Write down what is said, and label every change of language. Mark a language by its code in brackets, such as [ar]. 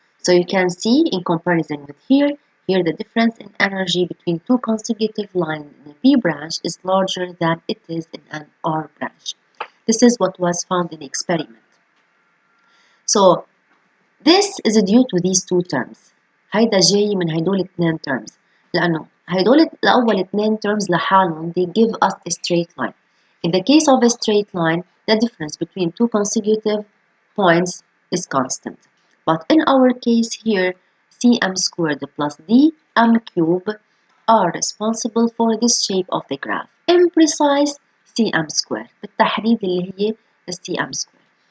[en] So you can see in comparison with here the difference in energy between two consecutive lines in a P branch is larger than it is in an R branch. This is what was found in the experiment. So this is due to these two terms. [ar] هيدا جاي من هيدول اثنين terms، لأنه هيدول الأول اثنين terms لحالهم [en] they give us a straight line. In the case of a straight line, the difference between two consecutive points is constant. But in our case here, cm squared plus dm cube are responsible for this shape of the graph. Imprecise [ar] cm squared، بالتحديد اللي هي cm squared.